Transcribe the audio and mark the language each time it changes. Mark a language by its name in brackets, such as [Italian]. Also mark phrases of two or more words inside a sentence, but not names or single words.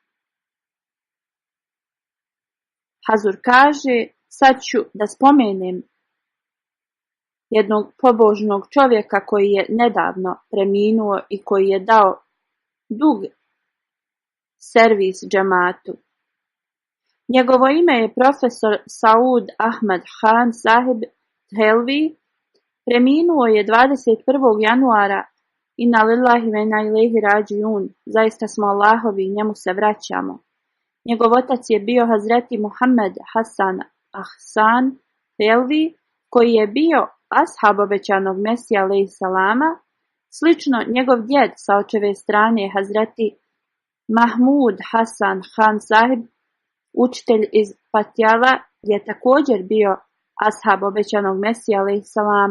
[Bosnian] Hazur kaže: Sad ću da spomenem jednog pobožnog čovjeka koji je nedavno preminuo i koji je dao dug servis džematu. Njegovo ime je profesor Saud Ahmed Khan Sahib Helvi. Preminuo je 21. januara. [Arabic] إنا لله وإنا إليه راجعون. [Bosnian] Zaista smo Allahovi i njemu se vraćamo. Njegov otac je bio Hazreti Muhammed Hasan Ahsan Helvi, koji je bio ashab obećanog Mesija [Arabic] عليه السلام. [Bosnian] Slično, njegov djed sa očeve strane Hazreti Mahmud Hasan Khan Sahib, učitelj iz Patjala, je također bio ashab obećanog Mesija [Arabic] عليه السلام.